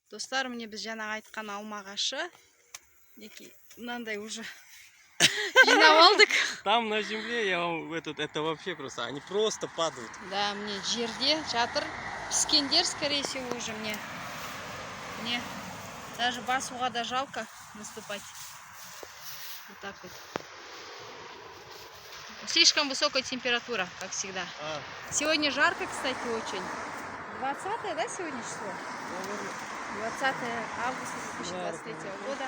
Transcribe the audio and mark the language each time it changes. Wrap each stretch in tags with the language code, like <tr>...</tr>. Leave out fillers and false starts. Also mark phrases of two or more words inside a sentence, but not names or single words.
<kk>Достар, мне біз жаңа айтқан алма ағашы. Мынандай уже жинап алдық.</kk> <ru>Там на земле я вам это вообще просто, они просто падают.</ru> <kk>Да, мне жерде жатыр. Піскендер,</kk> <ru>скорее всего, уже мне. Даже</ru> <kk>басуға да</kk> <ru>жалко наступать. Вот так вот. Слишком высокая температура, как всегда. Сегодня жарко, кстати, очень. 20, да, сегодня число? 20 августа 2023 года.</ru>